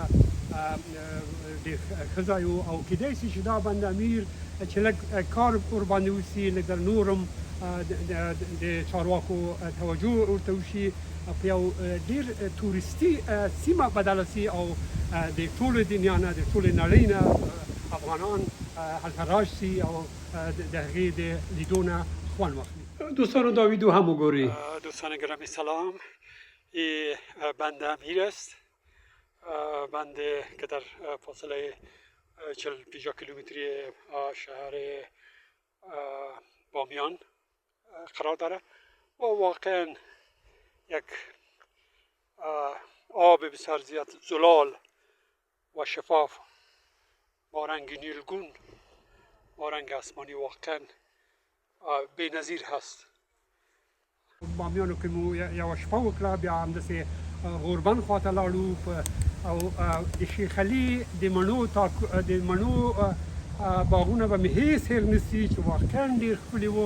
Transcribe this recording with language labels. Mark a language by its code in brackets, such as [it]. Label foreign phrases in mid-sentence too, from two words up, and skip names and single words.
[ps] ښه ځای و او کیدای شي چې دا بند امیر چې لږ کار ورباندې وسي، لږ نورم د چارواکو توجه ورته وشي، په یو ډېر تورستي سیمه بدله سي او د ټولې دنیا نه، د ټولې نړۍ نه افغانان هلته راشي او د هغې د لیدو نه خوند واخلي. دوستان دا ویدیو هم وګورئ. [fa] دوستان گرامی سلام. این بند امیر است، بند که در فاصله 40-50 کیلومتری شهر بامیان قرار داره و واقعا یک آب بسیار زیاد زلال و شفاف با رنگ نیلگون، با رنگ آسمانی واقعا بی‌نظیر هست. [ps] بامیانو کې مو یوه شپه وکړه، بیا همداسې غوربند خواته لاړو او د شیخ علي د مڼو باغونه به مې هېڅ هېر نه سي چې واقعا ډېر ښکلي وو.